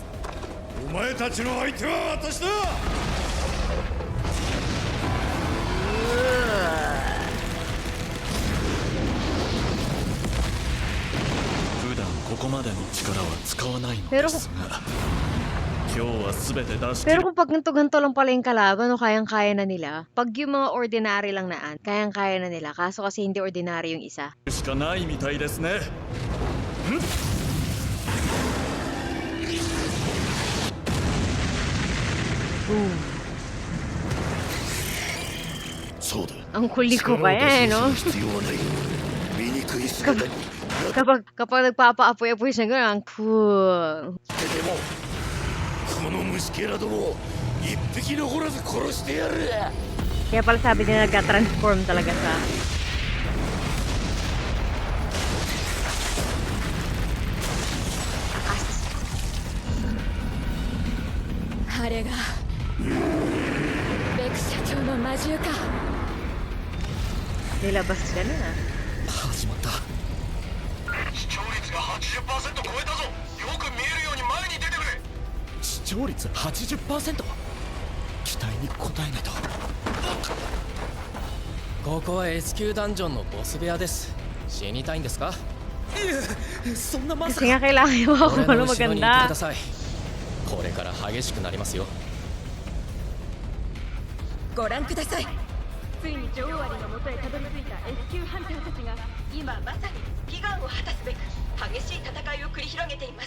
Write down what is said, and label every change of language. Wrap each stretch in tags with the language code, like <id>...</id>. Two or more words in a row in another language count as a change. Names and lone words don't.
<ja>お前たちの相手は私だ。普段ここまでの力は使わないのですが、今日は全て出し切</ja> <tl>Pero kung pag ganto lang pala yung kalaban, no, kayang-kaya na nila. Pag yung mga ordinary lang naan, kayang-kaya na nila. Kaso kasi hindi ordinary yung isa.</tl> <ja>るしかないみたいですね。そうだ。</ja> <tl>Ang kuliko pa yan, no?</tl> <ja>必要はない。醜い姿に。</ja> <tl>Kapag nagpapaapoy-apoy siya gano'n, ang cool.</tl> <ja>でもここの虫けらども一匹残らず殺してやる。</ja> <tl>Kaya pala sabi nila nagka-transform talaga sa...</tl> <ja>あれがベク社長の魔獣か。</ja> <tl>Nilabas sila na.</tl> <ja>始まった。視聴率が 80% 超えたぞ。よく見えるように前に出てくれ。視聴率 80%。期待に応えないと。ここは S 級ダンジョンのボス部屋です。死にたいんですか？いえ、そんなまさ</ja> <tl>Kasi</tl> <ja>か。</ja> <tl>nga kailangan yung ako</tl> <ja>俺</ja> <tl>ano</tl> <ja>の後ろにいてく</ja> <tl>maganda.</tl> <ja>ださい。これから激しくなりますよ。ご覧ください。ついに女王アリの元へたどり着いた S 級ハンターたちが今まさに悲願を果たすべく激しい戦いを繰り広げています。</ja>